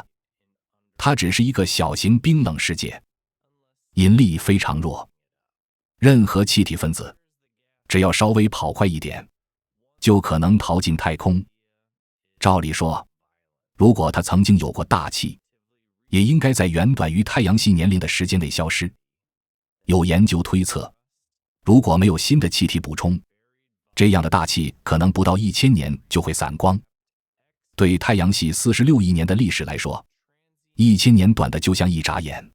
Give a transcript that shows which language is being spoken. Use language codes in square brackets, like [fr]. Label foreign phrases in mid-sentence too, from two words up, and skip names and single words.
[zh] 它只是一個小型冰冷世界，引力非常弱，任何气體分子只要稍微跑快一點，就可能逃进太空。照理說，如果它曾經有過大气，也应該在遠短於太陽系年齡的時間內消失。有研究推測，如果沒有新的氣體補充，這樣的大氣可能不到1000年就會散光。對太陽系46億年的歷史來說，1000年短的就像一眨眼。